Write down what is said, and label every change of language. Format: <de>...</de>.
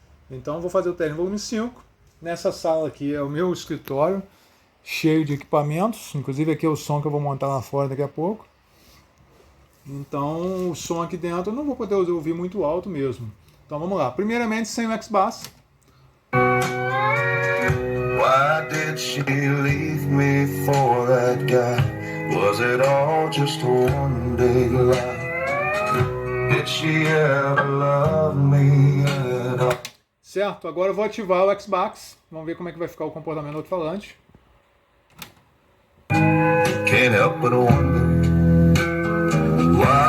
<pt>Então eu vou fazer o teste no volume 5. Nessa sala aqui é o meu escritório, cheio de equipamentos, inclusive aqui é o som que eu vou montar lá fora daqui a pouco. Então o som aqui dentro eu não vou poder ouvir muito alto mesmo. Então vamos lá. Primeiramente sem o Xbox.</pt> <en>Why did she leave me for that guy? Was it all just a one big lie? Did she ever love me at all?</en> <pt>Certo, agora eu vou ativar o Xbox. Vamos ver como é que vai ficar o comportamento do alto-falante.</pt> <en>Can't help but wonder why.</en>